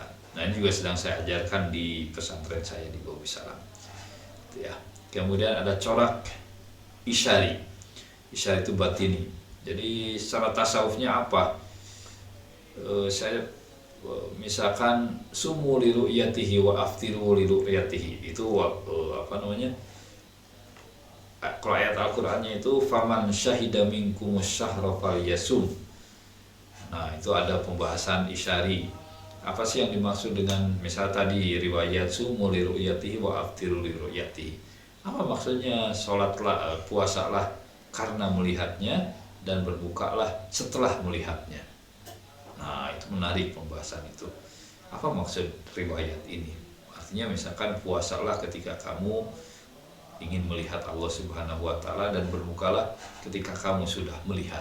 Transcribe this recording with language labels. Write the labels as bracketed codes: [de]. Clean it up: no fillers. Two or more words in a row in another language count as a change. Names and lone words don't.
[id] Nah, ini juga sedang saya ajarkan di pesantren saya di Bawah Salam. Ya. Kemudian ada corak isyari. Isyari itu batini. Jadi secara tasawufnya apa? Saya misalkan [ar] صوموا لرؤيته وأفطروا لرؤيته. [id] Itu apa namanya? Kalau ayat Al-Qur'annya itu [ar] فمن شهد منكم الشهر فليصم. [id] Nah, itu ada pembahasan isyari. Apa sih yang dimaksud dengan misal tadi riwayat [ar] صوموا لرؤيته وأفطروا لرؤيته? [id] Apa maksudnya sholatlah, puasalah karena melihatnya dan berbukalah setelah melihatnya? Nah, itu menarik pembahasan itu. Apa maksud riwayat ini? Artinya misalkan puasalah ketika kamu ingin melihat Allah Subhanahu wa Ta'ala dan berbukalah ketika kamu sudah melihat.